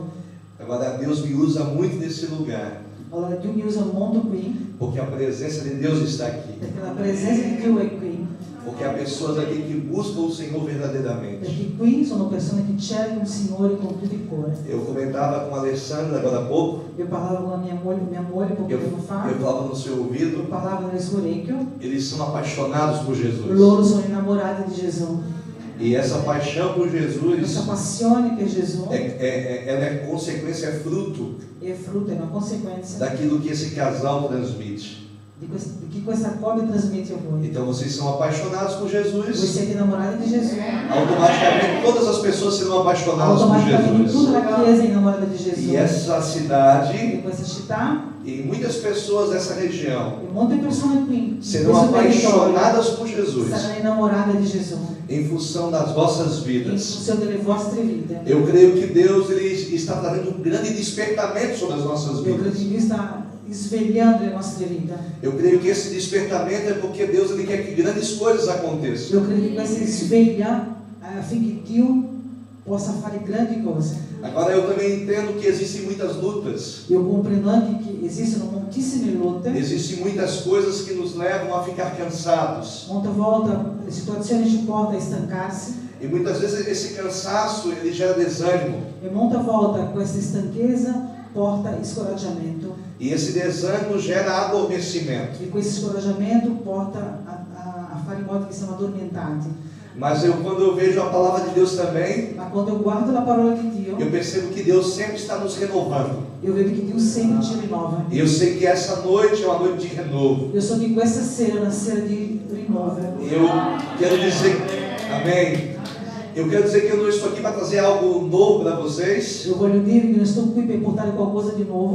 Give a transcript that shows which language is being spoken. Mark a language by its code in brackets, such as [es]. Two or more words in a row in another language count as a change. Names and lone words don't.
[pt] Agora, Deus me usa muito nesse lugar, [it] Allora Dio mi usa molto qui [pt] porque a presença de Deus está aqui. [it] perché la presenza di Dio è qui. [pt] Porque há pessoas aqui que buscam o Senhor verdadeiramente. [it] Perché qui sono persone che cercano il Signore con tutto il cuore. [pt] Eu comentava com a Alessandra agora há pouco, [it] Io parlavo con la mia moglie poco [pt] eu [it] tempo fa. [pt] falava no seu [it] Io [pt] ouvido, [it] parlavo nel suo orecchio. [pt] eles são apaixonados por Jesus. [it] Loro sono innamorati di Gesù. [pt] E essa paixão por Jesus, [it] Questa passione per Gesù [pt] ela é consequência, é fruto [it] è frutto, è una conseguenza [pt] daquilo que esse casal transmite. [it] di che questa coppia trasmette a voi. [pt] Então vocês são apaixonados por [it] Voi [pt] Jesus, [it] siete innamorati di Gesù. [pt] automaticamente todas as pessoas serão apaixonadas por [it] Automaticamente tutta [pt] Jesus. [it] la Chiesa è innamorata di Gesù. [pt] E essa [it] In [pt] cidade [it] questa città [pt] e muitas pessoas dessa região [it] e molte persone qui in [pt] serão [it] questo territorio [pt] apaixonadas por Jesus [it] saranno innamorate di Gesù [pt] em função das vossas [it] in [pt] vidas. [it] funzione delle vostre vite. [pt] Eu creio que Deus ele está trazendo um grande despertamento sobre as nossas [it] Io credo [pt] vidas. [it] che Dio sta svegliando le nostre vite. [pt] Eu creio que esse despertamento é porque Deus ele quer que grandes coisas aconteçam. [it] Io credo che questa sveglia affinché Dio possa fare grandi cose. [pt] Agora eu também entendo que existem muitas lutas, [it] Io comprendo anche che esistono moltissime lotte. [pt] existem muitas coisas que nos levam a ficar cansados. [it] Molte volte le situazioni ci portano a stancarsi [pt] E muitas vezes esse cansaço ele gera desânimo. [it] e molte volte questa stanchezza porta scoraggiamento [pt] E esse desânimo gera adormecimento. [it] e questo scoraggiamento porta a fare in modo che siamo addormentati. [pt] Mas quando eu vejo a palavra de Deus também, [it] Ma quando eu guardo la parola di Dio, [pt] eu percebo que Deus sempre está nos renovando. [it] io vedo che Dio sempre ci rinnova. [pt] E eu sei que essa noite é uma noite de renovo. [it] Io so che questa sera è una sera di rinnovo. [pt] Eu quero dizer, amém. Eu quero dizer que eu não estou aqui para trazer algo novo para vocês, [it] Eu voglio dirvi che non sto qui per portare qualcosa di nuovo,